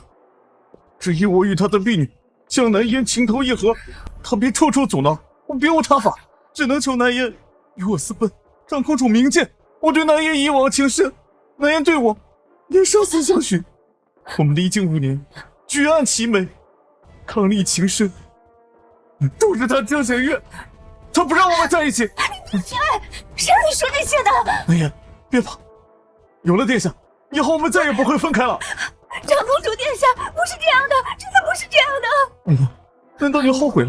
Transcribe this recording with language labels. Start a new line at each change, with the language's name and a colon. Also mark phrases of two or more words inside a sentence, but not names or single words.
Chinese: 只因我與他的婢女江南煙情投意合，他便處處阻撓，我別無他法，只能求南煙與我私奔。長公主明鑑，我對南煙一往情深，南煙對我也生死相許。我們歷經5年，舉案齊眉，伉儷情深，都是他江弦月，他不讓我們在一起。你閉嘴！誰讓你說這些的？南煙，別怕，有了殿下，以後我們再也不會分開了。長公主殿下，不是這樣的，真的不是這樣的。娘，難道你後悔了？